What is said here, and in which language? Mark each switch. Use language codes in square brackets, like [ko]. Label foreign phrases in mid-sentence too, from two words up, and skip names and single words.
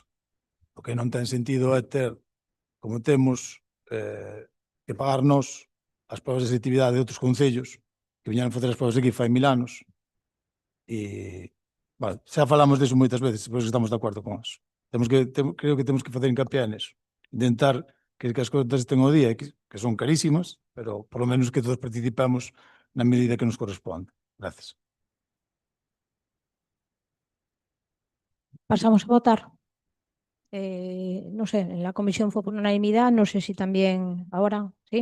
[gl] O que non ten sentido é ter, como temos, que pagarnos as provas de selectividade de outros concellos que viñeron facer as provas aquí fai 1000 anos e, vale, xa falamos deso moitas veces, pois estamos de acordo con eso. Creo que temos que facer hincapié neso. Intentar que as contas estén ao día, que son carísimas, pero [es] por lo menos [gl] que todos participemos na medida que nos corresponde. Gracias. Pasamos a votar. [es] No sé, en la comisión fue por unanimidad, no sé si también ahora, sí.